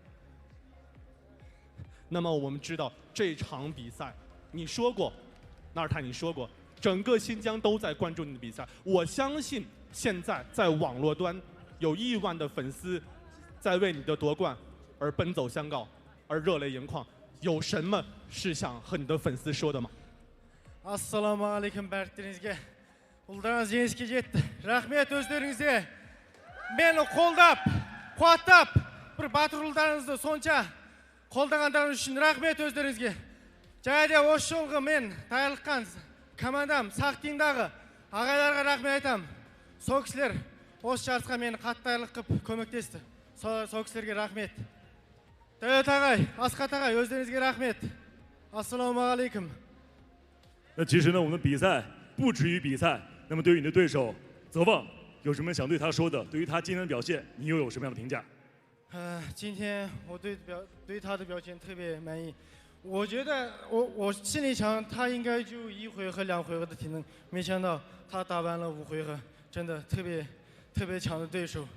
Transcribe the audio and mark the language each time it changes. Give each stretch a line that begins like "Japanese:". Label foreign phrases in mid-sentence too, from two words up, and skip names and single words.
Chinese: 那么我们知道这场比赛，你说过，Naertai你说过，整个新疆都在关注你的比赛。我相信现在在网络端有亿万的粉丝在为你的夺冠而奔走相告，而热泪盈眶。有什么是想和你的粉丝说的吗
Kazakh: Assalamualaikum бәрттеріңізге. Ұлдарыңыз жеңіске жетті. Рахмет өздеріңізге. Мені қолдап, қуаттап, бір батыр ұлдарыңызды сонша қолдағандарыңыз үшін рахмет өздеріңізге. Және де осы жолғы мен даярлыққан командам Сақтиндағы ағайларға рахмет айтамын. Сол кісілер осы жарысқа мені қатты даярлық қылып көмектесті. Сол кісілерге рахмет. Дәулет ағай, Асқат ағай, өздеріңізге рахмет. Ассаламуалейкум.
Chinese: 那其实呢，我们的比赛不止于比赛。那么对于你的对手泽旺，有什么想对他说的？对于他今天的表现，你又有什么样的评价？今天我对他的表现特别满意。我觉得我心里想他应该就1回合2回合的体能，没想到他打完了5回合，真的特别强的对手。